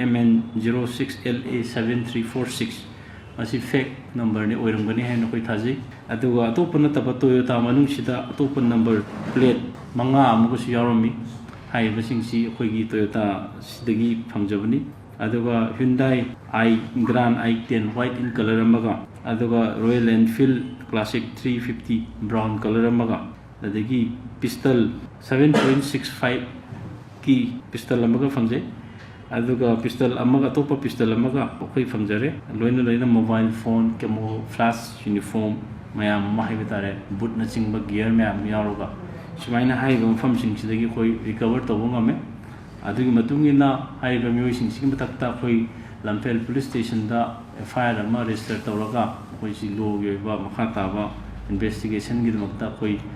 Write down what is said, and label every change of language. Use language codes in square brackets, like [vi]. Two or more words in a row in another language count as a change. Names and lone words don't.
[mni] MN06LA7346 asi fake number ni oirangani haina koi thajai aduga atopana taba Toyota manung sida atopan number plate manga amugo si yaromi haiba singsi koi gi Toyota sidagi phangjabani aduga Hyundai i Grand i10 [en] white in color [mni] amaga aduga Royal Enfield Classic 350 [en] brown color [mni] amaga adagi pistol 7.65 ki pistol amaga fangjai aduga pistol amaga topa pistol amaga koi fangjare loina [en] mobile phone camo flash uniform [mni] mayam mahibitare boot na chingba gear mayam yaroga sumaina haiba mafam singsidagi koi recover tobo ngame adugi matungina haiba mioi singsi matakta koi Lamphel police station da FIR ama register tawraga koi si logi ba makha taba investigation gi makta koi